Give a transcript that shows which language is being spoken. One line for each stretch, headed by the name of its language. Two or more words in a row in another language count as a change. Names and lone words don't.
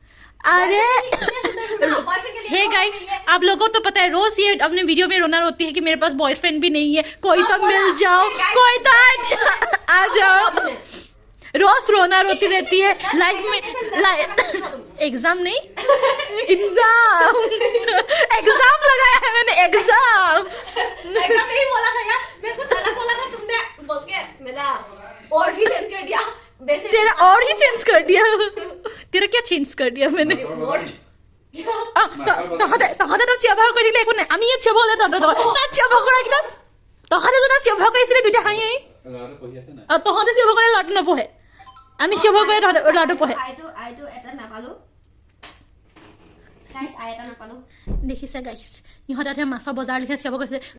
Hindi: अरे
English: hey guys
Hindi: आप लोगों को तो पता है रोज ये अपने वीडियो में रोना रोती है कि मेरे पास बॉयफ्रेंड भी नहीं है कोई तो मिल जाओ कोई तो आ जाओ रोज रोना रोती रहती है लाइफ में एग्जाम नहीं एग्जाम लगाया है मैंने एग्जाम नहीं बोला था यार मैं कुछ अलग बोला था तुमने बोल के मेरा और भी चेंज कर दिया तेरा और ही चेंज कर दिया तेरा क्या चेंज कर दिया मैंने
Assamese: চিঞৰ বাখৰ কৰি থাকিলে একো নাই আমি ইয়াত চিঞৰ বাখৰ তাত চিঞৰ বাখৰ কৰা একদম তহঁতে যদি চিঞৰ বাখৰ কৰিছিলে দুইটা হাঁহি তহঁতে চিঞৰ বাখৰ কৰিলে ল'ৰাটো নপঢ়ে আমি চিঞৰ বাখৰ কৰিলে ল'ৰাটো পঢ়ে দেখিছে গাইছ ইহঁতে তাতে মাছৰ বজাৰ লিখে চিঞৰ বাখৰ কৰিছে